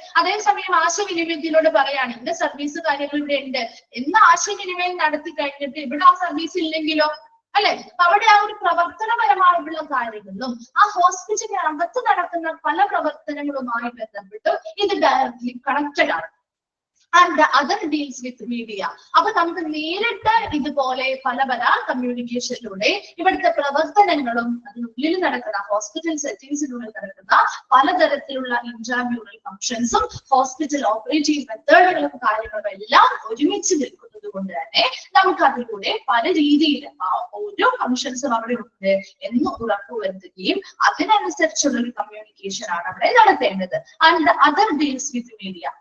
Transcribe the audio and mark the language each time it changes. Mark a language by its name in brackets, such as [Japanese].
[Malayalam] അതേസമയം ആശയവിനിമയത്തിലൂടെ പറയാണ് ഇന്ന സർവീസ് കാര്യങ്ങൾ ഇവിടെ ഉണ്ട് എന്ന് ആശയവിനിമയം നടത്തി കഴിഞ്ഞിട്ട് ഇവിടെ ആ സർവീസ് ഇല്ലെങ്കിലോ, അല്ലെ? അവിടെ ആ ഒരു പ്രവർത്തനപരമായിട്ടുള്ള കാര്യങ്ങളിലും ആ ഹോസ്പിറ്റലിനകത്ത് നടക്കുന്ന പല പ്രവർത്തനങ്ങളുമായി ബന്ധപ്പെട്ട് ഇത് ഡയറക്ട്ലി കണക്റ്റഡ് ആണ്. [English] And the other deals with media. [Malayalam] അപ്പൊ നമുക്ക് നേരിട്ട് ഇതുപോലെ പല കമ്മ്യൂണിക്കേഷനിലൂടെ ഇവിടുത്തെ പ്രവർത്തനങ്ങളും അതിനുള്ളിൽ നടക്കുന്ന ഹോസ്പിറ്റൽ സെറ്റിംഗ്സിനുള്ളിൽ നടക്കുന്ന പലതരത്തിലുള്ള ഇൻട്രാമ്യൂറൽ ഫംഗ്ഷൻസും ഹോസ്പിറ്റൽ ഓപ്പറേറ്റീവ് മെത്തേഡുകളും കാര്യങ്ങളും എല്ലാം ഒരുമിച്ച് നിൽക്കുന്നത് കൊണ്ട് തന്നെ നമുക്ക് അതിലൂടെ പല രീതിയിൽ ഓരോ ഫംഗ്ഷൻസും അവിടെ ഉണ്ട് എന്ന് ഉറപ്പുവരുത്തുകയും അതിനനുസരിച്ചുള്ള ഒരു കമ്മ്യൂണിക്കേഷൻ ആണ് അവിടെ നടത്തേണ്ടത്. [English] And the other deals with media.